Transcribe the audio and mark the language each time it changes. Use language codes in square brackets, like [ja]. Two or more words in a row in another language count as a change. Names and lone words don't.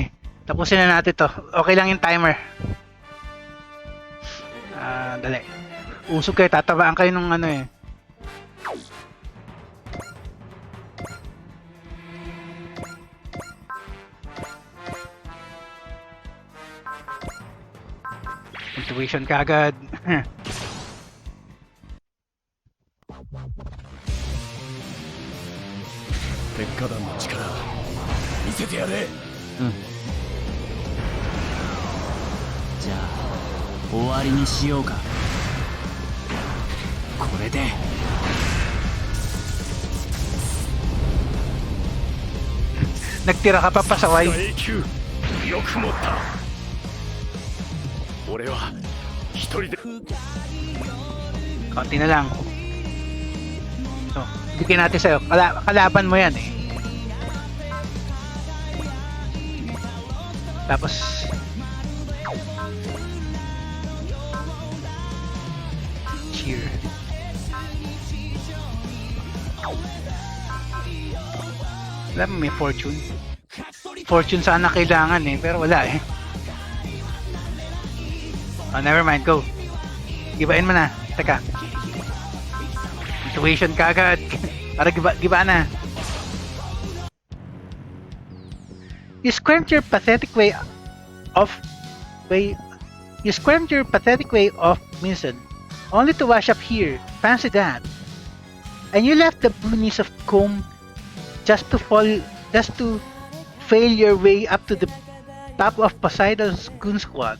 [tl] Tapusin na natin to. Okay lang yung timer. Dali. Usog kayo, tatabaan kayo nung ano eh. Intuition ka agad. [ja] 鉄火団の力見せてやれ。じゃあ終わりにしようか。これで [tl] Nagtira ka pa pasaway. [ja] 永久よく持った。俺は一人で。 [tl] Konti na lang. So, bigyan natin sa'yo. Kalaban mo yan eh. Tapos cheer. Wala mo, may fortune. Fortune sana kailangan eh, pero wala eh. [en] Oh, never mind, go. [tl] Gibain mo na. Teka. Intuition ka agad. Para giba na. [en] You squirmed your pathetic way off Minson, only to wash up here. Fancy that. And you left the boonies of Combe just to fail your way up to the top of Poseidon's goon squad.